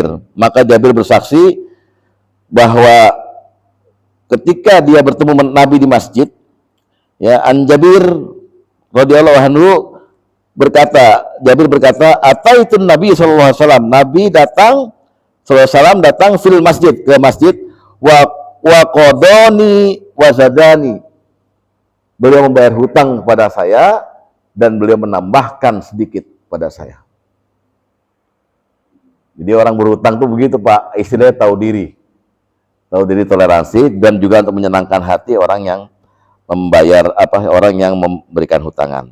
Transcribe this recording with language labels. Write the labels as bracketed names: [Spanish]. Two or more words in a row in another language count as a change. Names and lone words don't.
[Indonesian] Maka Jabir bersaksi bahwa ketika dia bertemu Nabi di masjid, ya, Jabir [Arabic] رضي الله عنه [Indonesian] Jabir berkata, [Arabic] أتيت النبي صلى الله عليه وسلم. [Indonesian] Nabi datang [Arabic] صلى الله عليه وسلم [Indonesian] datang [Arabic] في المسجد, [Indonesian] ke masjid, [Arabic] وقضاني وزادني. [Indonesian] Beliau membayar hutang kepada saya dan beliau menambahkan sedikit pada saya. Jadi orang berhutang tuh begitu, Pak, istilahnya tahu diri toleransi, dan juga untuk menyenangkan hati orang yang orang yang memberikan hutangan.